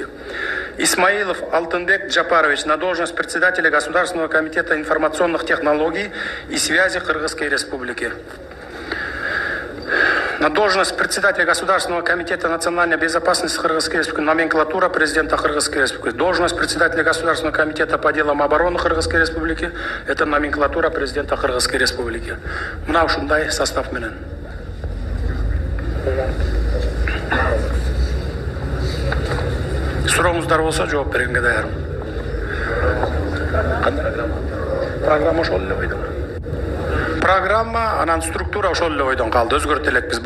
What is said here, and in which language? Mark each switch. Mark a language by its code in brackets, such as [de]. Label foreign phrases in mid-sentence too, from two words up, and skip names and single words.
[ru] Исмаилов Алтынбек Джапарович на должность председателя Государственного комитета информационных технологий и связи Кыргызской Республики. На должность председателя Государственного комитета национальной безопасности Кыргызской Республики, номенклатура президента Кыргызской Республики. Должность председателя Государственного комитета по делам обороны Кыргызской Республики – это номенклатура президента Кыргызской Республики. [ky] Мына ушундай состав менен. Сурооңуздар болсо жооп бергенге даярмын. Программа ошол эле бойдон. Программа, анан структура ошол эле бойдон калды, өзгөртө элекпиз.